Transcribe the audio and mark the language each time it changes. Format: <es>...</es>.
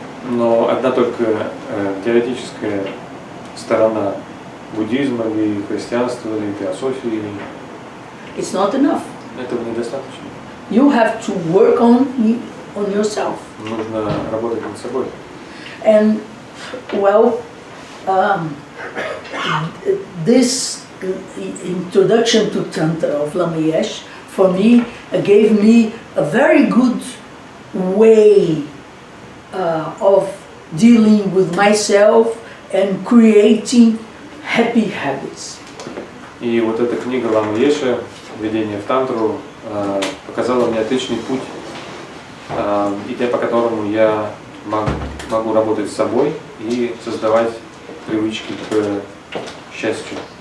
<ru>Но одна только теоретическая сторона буддизма или христианства или теософии,</ru> <en>it's not enough.</en> <ru>этого недостаточно.</ru> <en>You have to work on yourself.</en> <ru>Нужно работать над собой.</ru> <en>And well, this introduction to Tantra of Lamayesh for me gave me a very good way of dealing with myself and creating happy habits.</en> <ru>И вот эта книга Равновесия, Введение в Тантру, показала мне отличный путь, идя по которому я могу работать с собой и создавать привычки к счастью.</ru>